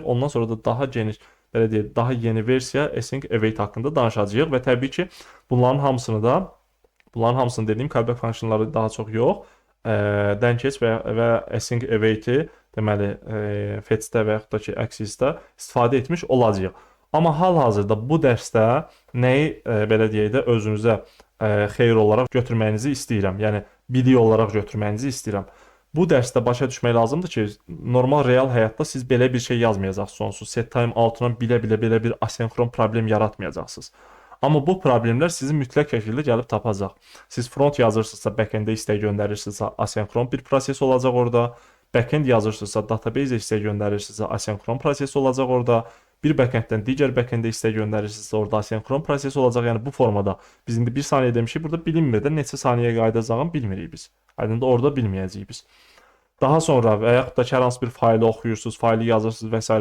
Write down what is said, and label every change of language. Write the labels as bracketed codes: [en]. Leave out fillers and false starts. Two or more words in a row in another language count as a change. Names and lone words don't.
[az] Ondan sonra da daha geniş, belə deyək, daha yeni versiya [en] async await [az] haqqında danışacağıq və təbii ki, bunların hamısını dediyim callback funksiyonları daha çox yox, dənkeç və [en] async await- [az] i deməli fetch-də və yaxud da ki, access-də istifadə etmiş olacağıq. Amma hal-hazırda bu dərsdə nəyi belə deyək də özünüzə xeyir olaraq götürməyinizi istəyirəm. Yəni bilik olaraq götürməyinizi istəyirəm. Bu dərsdə başa düşmək lazımdır ki, normal real həyatda siz belə bir şey yazmayacaqsınız sonsuz. [en] Set time out'una [az] belə bir asenkron problem yaratmayacaqsınız. Amma bu problemlər sizi mütləq şəkildə gəlib tapacaq. Siz front yazırsınızsa, back-end-ə istək göndərirsinizsə, asenkron bir proses olacaq orada. Back-end yazırsınızsa, database-ə istək göndərirsinizsə, asenkron proses olacaq orada. Bir back-enddən digər back-endə istək göndərirsinizsə, orada asenkron proses olacaq. Yəni bu formada biz indi 1 saniyə demişik, burada bilinmir də neçə saniyəyə qayıdacağını bilmirik biz. Aydındır, orada bilməyəcəyik biz. Daha sonra və yaxud da ki, hər hansı bir faylı oxuyursunuz, faylı yazırsınız və s.